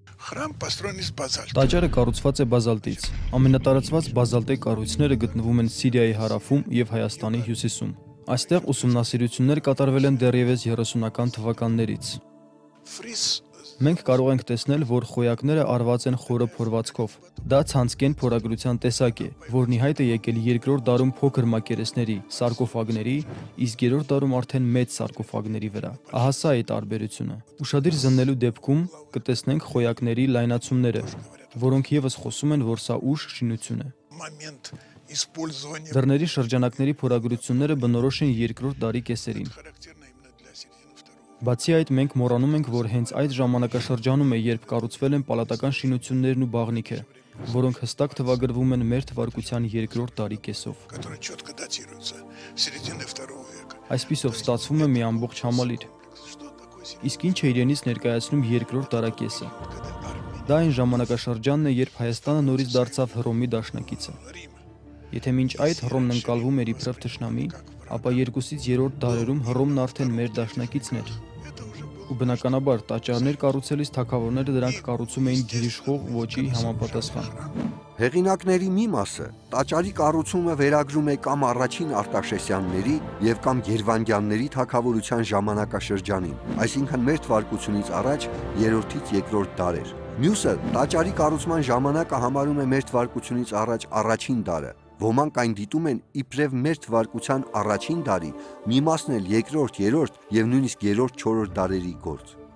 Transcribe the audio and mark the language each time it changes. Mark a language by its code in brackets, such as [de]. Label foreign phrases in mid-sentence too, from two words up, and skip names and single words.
[ru] Храм построен из базальта. [hy] Տաճարը կառուցված է բազալտից։ Ամենատարածված բազալտե կառույցները գտնվում են Սիրիայի հարավում եւ Հայաստանի հյուսիսում։ Այստեղ ուսումնասիրություններ կատարվել են դեռևս 30-ական թվականներից։ [ru] Фриз [hy] Մենք կարող ենք տեսնել, որ խոյակները արված են խորը փորվածքով։ Դա ցանցկեն փորագրության տեսակ է, որն ի հայտ է եկել 2-րդ դարում փոքր մակերեսների, սարկոֆագների, իսկ 3-րդ դարում արդեն մեծ սարկոֆագների վրա։ Ահա սա է տարբերությունը։ Ուշադիր զննելու դեպքում կտեսնենք խոյակների լայնացումները, որոնք եւս խոսում են, որ սա ուշ շինություն է։ [ru] момент использования [hy] Դռների շրջանակների փորագրությունները բնորոշ են 2-րդ դարի կեսերին։ [ru] характерно именно для середины второго. [hy] Բացի այդ, մենք մոռանում ենք, որ հենց այդ ժամանակաշրջանում է, երբ կառուցվել են պալատական շինություններն ու բաղնիքը, որոնք հստակ թվագրվում են մեր թվարկության 2-րդ դարի կեսով։ [ru] Которые четко датируются середины второго века. [hy] Այսպիսով ստացվում է մի ամբողջ համալիր։ [ru] Что такое [hy] Իսկ ինչ է իրենից ներկայացնում 2-րդ դարակեսը։ [ru] когда армия [hy] Դա այն ժամանակաշրջանն է, երբ Հայաստանը նորից դարձավ Հռոմի դաշնակիցը։ [ru] Рима [hy] Եթե մինչ այդ Հռոմն ընկալվում էր իբրև թշնամի, ապա 2-ից 3-րդ դարերում Հռոմն արդեն մեր դաշնակիցն էր։ [ru] это уже было [hy] Ու բնականաբար տաճարներ կառուցելիս թագավորները դրանք կառուցում էին գերիշխող ոճի համապատասխան։ Հեղինակների մի մասը տաճարի կառուցումը վերագրում է կամ առաջին Արտաշեսյանների եւ կամ Երվանդյանների թագավորության ժամանակաշրջանին, այսինքն մեր թվարկությունից առաջ 3-ից 2-րդ դարեր։ Մյուսը տաճարի կառուցման ժամանակը համարում է մեր թվարկությունից առաջ առաջին դարը։ Ոմանք այն դիտում են իբրև մեր թվարկության առաջին դարի, մի մասն էլ 2-րդ, 3-րդ եւ նույնիսկ 3-րդ, 4-րդ դարերի գործ։